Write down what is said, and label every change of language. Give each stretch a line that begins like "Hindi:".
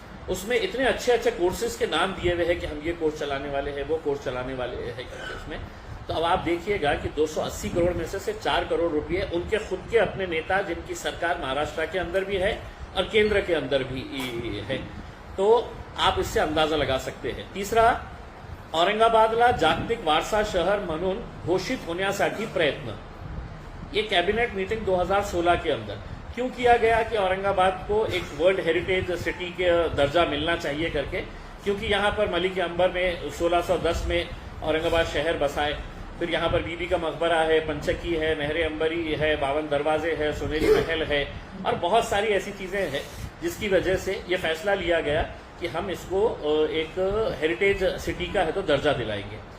Hindi: उसमें इतने अच्छे अच्छे कोर्सेज के नाम दिए हुए हैं कि हम ये कोर्स चलाने वाले हैं, वो कोर्स चलाने वाले हैं इसमें। तो अब आप देखिएगा कि 280 करोड़ में से 4 करोड़ रुपये उनके खुद के अपने नेता, जिनकी सरकार महाराष्ट्र के अंदर भी है और केंद्र के अंदर भी है, तो आप इससे अंदाजा लगा सकते हैं।
Marathi: तीसरा, औरंगाबादला जागतिक वारसा शहर म्हणून घोषित होण्यासाठी प्रयत्न।
Hindi: ये कैबिनेट मीटिंग 2016 के अंदर क्यों किया गया कि औरंगाबाद को एक वर्ल्ड हेरिटेज सिटी के दर्जा मिलना चाहिए करके, क्योंकि यहाँ पर मलिक अंबर में 1610 में औरंगाबाद शहर बसाए, फिर यहाँ पर बीबी का मकबरा है, पंचकी है, नहरे अंबरी है, 52 दरवाजे है, सुनेरी महल है और बहुत सारी ऐसी चीजें हैं जिसकी वजह से ये फैसला लिया गया कि हम इसको एक हेरिटेज सिटी का है तो दर्जा दिलाएंगे।